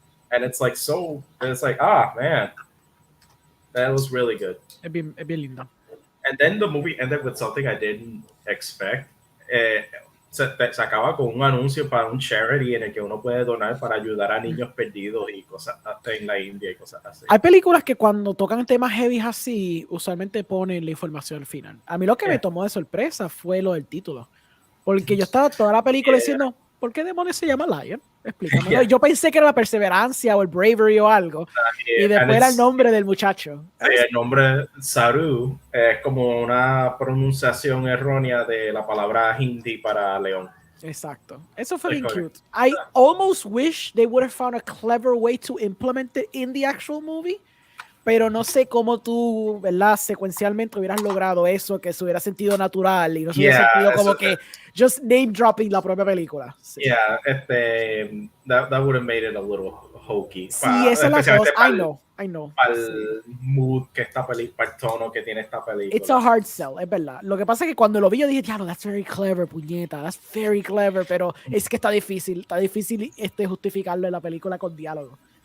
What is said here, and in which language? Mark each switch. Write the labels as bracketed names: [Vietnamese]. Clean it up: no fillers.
[English] And it's like, man, that was really good. [Spanish] Es bien lindo. [English] And then the movie ended with something I didn't expect. [Spanish] Se acaba con un anuncio para un charity en el que uno puede donar para ayudar a niños perdidos y cosas en la India y cosas así. Hay películas que cuando tocan temas heavy así, usualmente ponen la información al final. A mí lo que me tomó de sorpresa fue lo del título. Porque yo estaba toda la película diciendo, ¿por qué demonios se llama Lion? Explícame. Yo pensé que era la perseverancia o el bravery o algo. Y después era el nombre del muchacho. Sí, el nombre Saru es como una pronunciación errónea de la palabra hindi para león. Exacto. Eso fue bien cute. [English] I almost wish they would have found a clever way to implement it in the actual movie. [Spanish] Pero no sé cómo tú, ¿verdad? Secuencialmente hubieras logrado eso, que se hubiera sentido natural y no se hubiera sentido como que [English] just name dropping [Spanish] la propia película. Sí. [English] Yeah, that would have made it a little hokey. [Spanish] Sí, esa es la cosa. [English] I know. [Spanish] Para el mood que esta película, para el tono que tiene esta película. [English] It's a hard sell, [Spanish] es verdad. Lo que pasa es que cuando lo vi yo dije, diablo, [English] that's very clever, [Spanish] puñeta, [English] that's very clever, [Spanish] pero es que está difícil justificarlo en la película con diálogo.